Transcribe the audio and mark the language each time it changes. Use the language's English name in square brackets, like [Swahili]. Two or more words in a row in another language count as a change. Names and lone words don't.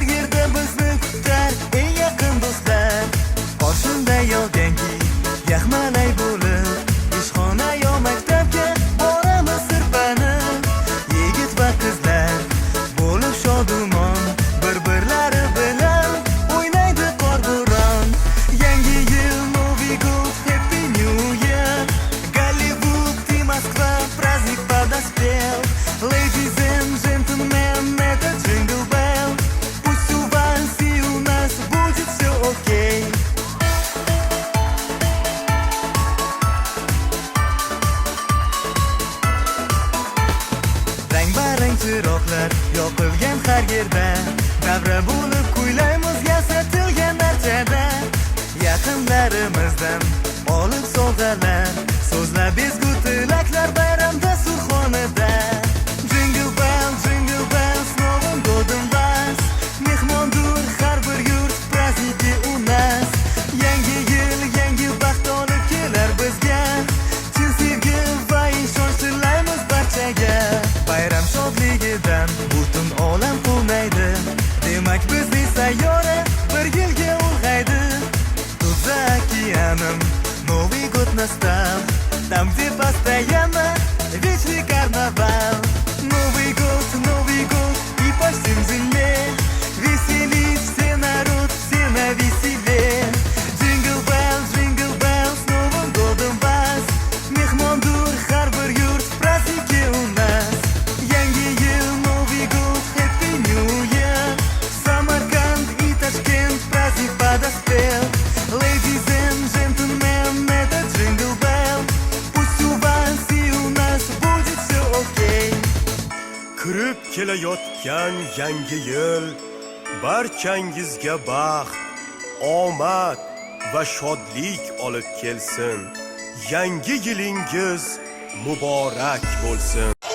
[Uzbek] yerda bizni kutar eng yaqin do'stlar Qoshimda yog'ganki, yaxmalay bo'lib Ishxona yo maktabga boramiz sirpanib Yigit va qizlar bo'lib shodumon Bir-birlari bilan o'ynaydi qorbo'ron Yangi yil, [Russian] Новый год, [English] Happy New Year [Russian] Голливуд и Москва, праздник подоспел [English] Ladies and gentlemen, [Russian] это Jingle Bell Пусть у вас и у нас будет все окей [Uzbek] Rang-barang chiroqlar yoqilgan har yerda Davra bo'lib kuylaymiz yasatilgan darchada Yaqinlarimizdan olib sovg'alar So'zlab ezgu tilaklar bayramda surxonada Jingle bells, [Russian] с Новым годом вас [Uzbek] Mehmondur har bir yurt, [Russian] праздники у нас [Uzbek] Yangi yil, yangi baxt olib kelar bizga Chin sevgi va ishonch tilaymiz barchaga Bayram shodligidan butun olam quvnaydi Demak bizning sayyora bir yilga ulg'aydi [Russian] Тут за океаном Новый год настал Там, где постоянно вечный карнавал Новый год и по всем земле Веселись все народ, все навеселе Jingle bell, с Новым годом вас [Uzbek] Mehmondur har bir yurt, [Russian] праздники у нас [Uzbek] Yangi yil, [Russian] Новый год, [English] Happy New Year [Russian] Samarkand и Tashkent, праздник подоспел [English] Ladies and gentlemen, [Russian] это Jingle Bell Пусть у вас и у нас будет все окей [Uzbek] Kirib kelayotgan yangi yil barchangizga baxt, omad va shodlik olib kelsin. Yangi yilingiz muborak bo'lsin.